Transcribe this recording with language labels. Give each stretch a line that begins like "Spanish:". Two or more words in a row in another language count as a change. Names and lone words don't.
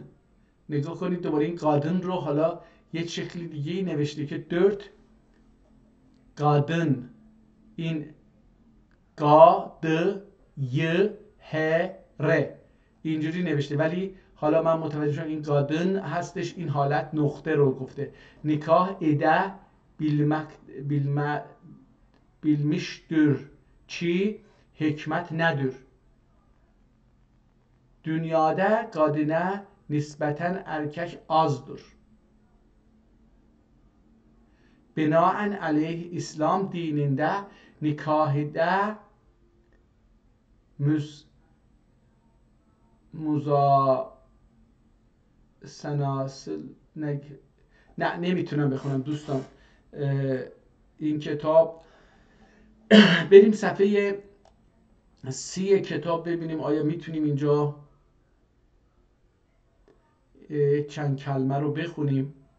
Persian: نگاه کنید دوباره این قادن رو حالا یه شکلی دیگه نوشته که 4 قادن، این قا د ی ه ر اینجوری نوشته، ولی حالا من متوجه شدم این قادن هستش، این حالت نقطه رو گفته.
Turkish: nikah ede bilmiştir چی؟ hikmet nedir. Dünyada kadına nispeten erkek azdır. Binaen aleyh İslam dininde nikahide
Persian: مزاسناسل نه نمیتونم بخونم دوستان این کتاب. بریم صفحه 30 کتاب ببینیم آیا میتونیم اینجا چند کلمه رو بخونیم.